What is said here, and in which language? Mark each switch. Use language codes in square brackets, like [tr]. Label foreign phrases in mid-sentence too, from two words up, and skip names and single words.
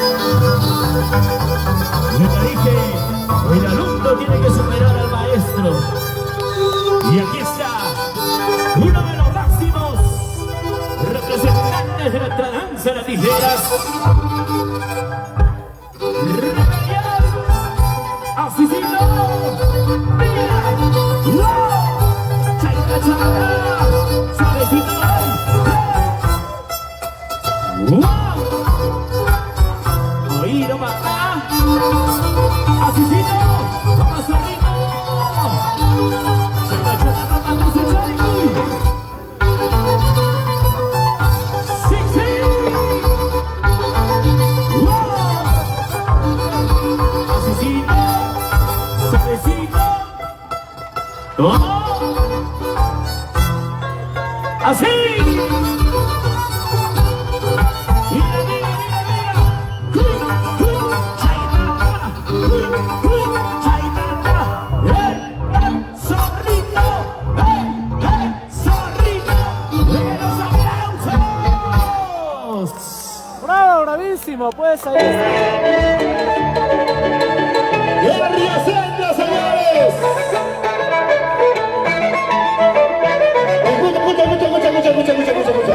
[es] Me dije, el alumno tiene que superar al maestro. Y aquí está, uno de los máximos representantes de nuestra danza de las tijeras. Así sí, no. Mira. ¡Wow! [qu] Chaita, chaita. [es] Suavecito. ¡Wow! Oído, papá. Así sí, no. Vamos arriba. [qu] Chaita, chaita, [es] papá, no se chaita. Sí, sí. ¡Wow! Asesino, suavecito. ¿Cómo? ¡Así! Mira, mira, mira, mira. [qu] Chaita, chaita, [es] zorrito, zorrito. ¡Los aplausos! ¡Bravo, bravísimo! Pues ahí está. ¡Guerra Centro, señores! Escucha.